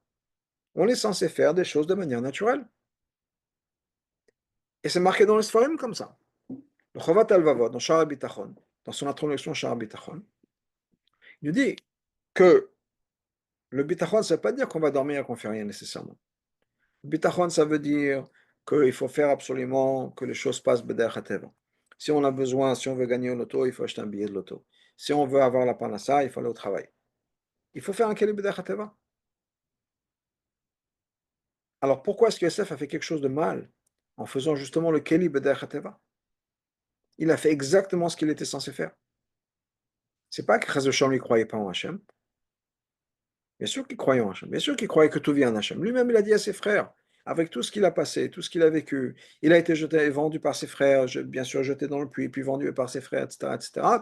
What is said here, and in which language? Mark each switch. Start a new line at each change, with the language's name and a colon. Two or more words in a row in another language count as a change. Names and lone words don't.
French: On est censé faire des choses de manière naturelle. Et c'est marqué dans les Sfarim comme ça. Le Chovat Al-Vavot, dans Shara Bitachon, dans son introduction Shara Bitachon, il nous dit que le Bitachon, ça ne veut pas dire qu'on va dormir et qu'on ne fait rien nécessairement. Le Bitachon, ça veut dire qu'il faut faire absolument que les choses passent
Hebrew: בדרך הטבע.
French: Si on a besoin, si on veut gagner au loto, il faut acheter un billet de loto. Si on veut avoir la panassa, il faut aller au travail. Il faut faire un keli
Hebrew: בדרך הטבע.
French: Alors pourquoi est-ce que Yosef a fait quelque chose de mal en faisant justement le keli
Hebrew: בדרך הטבע?
French: Il a fait exactement ce qu'il était censé faire. C'est pas que
Hebrew: חס ושלום
French: ne croyait pas en Hachem. Bien sûr qu'il croyait en Hachem. Bien sûr qu'il croyait que tout vient d'Hachem. Lui-même, il a dit à ses frères, avec tout ce qu'il a passé, tout ce qu'il a vécu, il a été jeté et vendu par ses frères, bien sûr jeté dans le puits, puis vendu par ses frères, etc., etc.